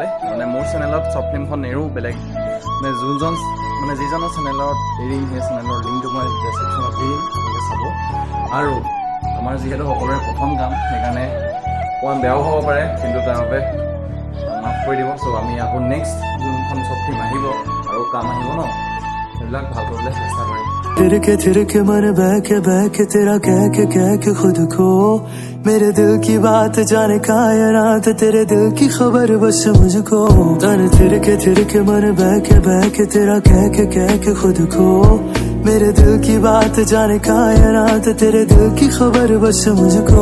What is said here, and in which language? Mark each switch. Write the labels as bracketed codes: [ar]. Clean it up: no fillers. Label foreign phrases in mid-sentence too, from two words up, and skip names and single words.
[as] মানে মোৰ চেনেলত [en] short film [as] নেৰোঁ, বেলেগ মানে যিজনৰ চেনেলত এৰিম সেই চেনেলৰ লিংকটো মই ডেছক্ৰিপশ্যনত দিম, আপোনালোকে চাব। আৰু আমাৰ যিহেতু সকলোৰে প্ৰথম কাম, সেইকাৰণে অকণমান বেয়াও হ'ব পাৰে, কিন্তু তাৰ বাবে মাফ কৰি দিব। চ' আমি আকৌ নেক্সট যোনখন [en] short film [as] আহিব আৰু কাম আহিব ন, সেইবিলাক ভাল কৰিবলৈ চেষ্টা কৰিম। [hi] थिरके मन बहके तेरा कह के खुद को, मेरे दिल की बात जाने कायनात, तेरे दिल की खबर बस मुझको। तन थिरके मन बहके तेरा कह के खुद को, मेरे दिल की बात जाने कायनात, तेरे दिल की खबर बस मुझको।